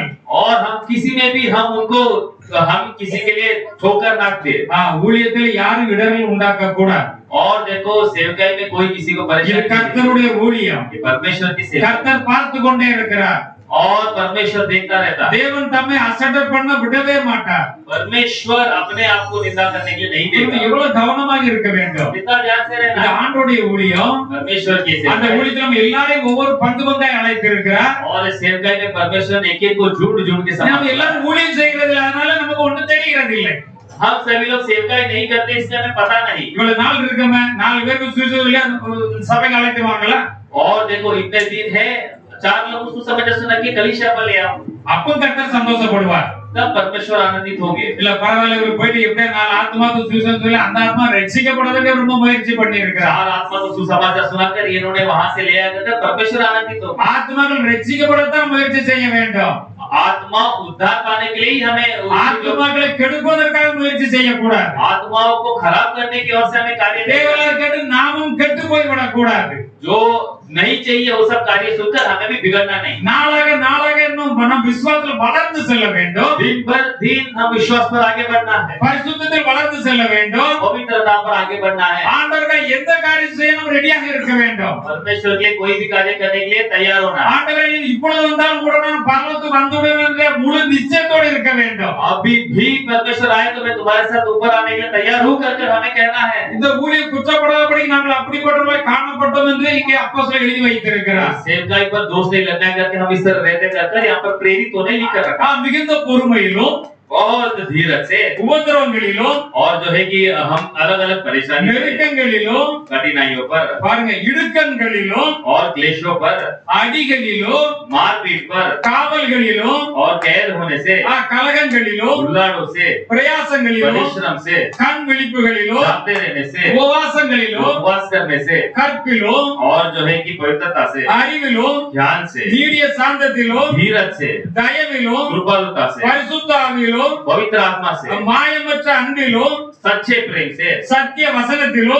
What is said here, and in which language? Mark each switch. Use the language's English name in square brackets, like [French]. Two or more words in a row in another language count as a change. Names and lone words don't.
[Hindi] और हम किसी में भी हम किसी के लिए ठोकर ना दे. [Tamil] ஊழியத்தில் யாரும் இடரல் உண்டாக்க கூடாது. [Hindi] और देखो सेवकाई में कोई किसी को [Tamil] இது [Hindi] परेशान नहीं. [Tamil] கர்த்தருடைய ஊழியம். [Hindi] ये परमेश्वर की सेवा. [Tamil] கர்த்தர் பார்த்து கொண்டே இருக்கிறார். [Hindi] और परमेश्वर देखता रहता है। [Tamil] தேவன் தம்மை அசட்டை பண்ண விடவே மாட்டார். [Hindi] परमेश्वर अपने आप को निंदा करने के लिए नहीं देता। [Tamil] எவ்வளவு கவனமாக இருக்க வேண்டும். [Hindi] कितना ध्यान से रहना [Tamil] இந்த [Hindi] है। [Tamil] ஆண்டவருடைய ஊழியம் [Hindi] परमेश्वर की [Tamil] அந்த [Hindi] सेवकाई [Tamil] ஊழியத்தில் நம்ம எல்லாரையும் ஒவ்வொரு பங்கு பங்காய் அழைத்திருக்கிறார். [Hindi] और इस सेवकाई में परमेश्वर ने एक-एक को झूठ-झूठ के [Tamil] நம்ம [Hindi] साथ [Tamil] எல்லாரும் ஊழியம் செய்கிறது இல்ல, அதனால நமக்கு ஒண்ணும் தெரிகிறது இல்லை. [Hindi] हम सभी लोग सेवकाई नहीं करते इसलिए हमें पता नहीं। [Tamil] இவ்வளவு நாள் இருக்கமே 4 பேருக்கு சுவிசேஷம் சபைக்கு அழைத்துவாங்களா? [Hindi] और देखो इतने दिन है 4 लोग सुसमाचार सुना के कलीसिया पर ले आओ, [Tamil] அப்போ கர்த்தர் சந்தோஷப்படுவார். [Hindi] तब परमेश्वर आनंदित होंगे। [Tamil] இல்ல பரவாயில்ல, இவர் போயிட்டு எப்படியே 4 ஆத்மாவுக்கு சுவிசேஷம் சொல்லி அந்த ஆத்மா ரட்சிக்கப்படுறதுக்கு ரொம்ப முயற்சி பண்ணி இருக்கிறார். [Hindi] 4 आत्मा को सुसमाचार सुनाकर इन्होंने वहां से ले आया था, परमेश्वर आनंदित होगा। [Tamil] ஆத்மாக்கள் ரட்சிக்கப்படத்தான் முயற்சி செய்ய வேண்டும். [Hindi] आत्मा उद्धार पाने के लिए ही हमें [Tamil] ஆத்மாக்களை கெடுப்பதற்காக முயற்சி செய்யக்கூடாது. [Hindi] आत्माओं को खराब करने की ओर से हमें कार्य नहीं करना। [Tamil] தேவனால் கேட்டு நாமும் கெட்டு போய் விடக்கூடாது. [Hindi] जो नहीं चाहिए वो सब कार्य सुनकर हमें भी बिगड़ना नहीं। [Tamil] நாளாக நாளாக இன்னும் மனம் விசுவாசத்தில் வளர்ந்து செல்ல வேண்டும். [Hindi] दिन भर दिन हम विश्वास पर आगे बढ़ना है, [Tamil] பரிசுத்தத்தில் வளர்ந்து செல்ல வேண்டும். [Hindi] पवित्रता पर आगे बढ़ना है। [Tamil] ஆண்டவருக்கு எந்த காரியம் செய்யணும் ரெடியாக இருக்க வேண்டும். [Hindi] परमेश्वर के लिए कोई भी कार्य करने के लिए तैयार होना है। [Tamil] ஆண்டவரே இப்பொழுது வந்தால் உடனே பரலோகத்துக்கு வந்துவிடுவேன் என்ற முழு நிச்சயத்தோடு இருக்க வேண்டும். [Hindi] अभी भी परमेश्वर आए तो मैं तुम्हारे साथ ऊपर आने के लिए तैयार हूं कर हमें कहना है। [Tamil] இந்த ஊழியம் குற்றப்படாதபடி நாங்கள் அப்படிப்பட்டவர்களாய் காணப்பட்டோம் என்று இங்கே அப்போஸ்தலர் எழுதி வைத்திருக்கிறார். [Hindi] सेवकाई पर दोष नहीं लगना करके हम इस तरह रहते कर यहाँ पर प्रेरित होने नहीं कर रखा। [Tamil] மிகுந்த பொறுமையிலும் [Hindi] बहुत धीरज से [Tamil] உபத்திரவங்களிலும் [Hindi] और जो है कि हम अलग अलग परेशानी [Tamil] நெருக்கங்களிலும் [Hindi] कठिनाइयों पर [Tamil] பாருங்க இடுக்கண்களிலும் [Hindi] और क्लेशों पर [Tamil] அடிகளிலும் [Hindi] मारपीट पर [Tamil] காவல்களிலும் [Hindi] और कैद होने से [Tamil] கலகங்களிலும் [Hindi] उल्लाड़ों से [Tamil] பிரயாசங்களிலும் [Hindi] परिश्रम से [Tamil] கண் விழிப்புகளிலும் [Hindi] जागते रहने से [Tamil] உபவாசங்களிலும் [Hindi] उपवास करने से [Tamil] கற்பிலும் [Hindi] और जो है कि पवित्रता से [Tamil] அறிவிலும் [Hindi] ध्यान से [Tamil] நீடிய சாந்தத்திலும் [Hindi] धीरज से [Tamil] தயவிலும் [Hindi] कृपालुता से [Tamil] பரிசுத்த ஆவியிலும் [Hindi] पवित्र आत्मा से [Tamil] மாயமற்ற அன்பிலும் [Hindi] सच्चे प्रेम से [Tamil] சத்திய வசனத்திலும்